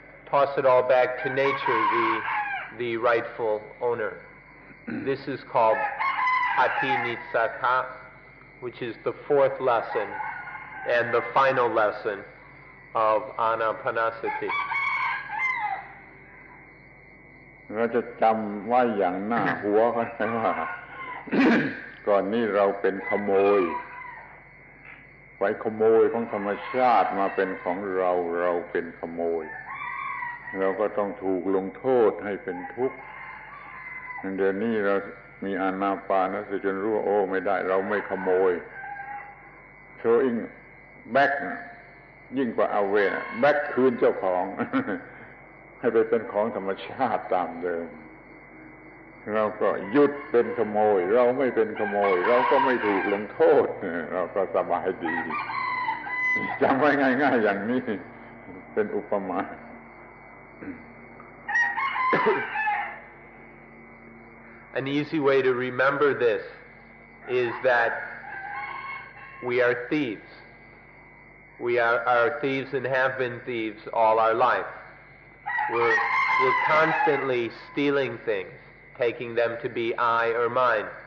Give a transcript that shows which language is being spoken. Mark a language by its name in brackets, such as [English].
[English] Toss it all back to nature, the rightful owner. This is called Patinitsaka, which is the fourth lesson and the final lesson of Anapanasati. [Thai] เราจะจำไว้อย่างหน้าหัวกันไว้ว่า ก่อนนี้เราเป็นขโมยไปขโมยของธรรมชาติมาเป็นของเราเราเป็นขโมยเราก็ต้องถูกลงโทษให้เป็นทุกข์เดี๋ยวนี้เรามีอานาปานสติจนรู้ว่าโอ้ไม่ได้เราไม่ขโมย [English] throwing back [Thai] ยิ่งกว่าเอาเวนะ [English] back [Thai] คืนเจ้าของ ให้ไปเป็นของธรรมชาติตามเดิมเราก็หยุดเป็นขโมยเราไม่เป็นขโมยเราก็ไม่ถูกลงโทษเราก็สบายดีจำไว้ง่ายๆอย่างนี้เป็นอุปมา [English] An easy way to remember this is that we are thieves. We are thieves and have been thieves all our life. We're constantly stealing things, taking them to be I or mine.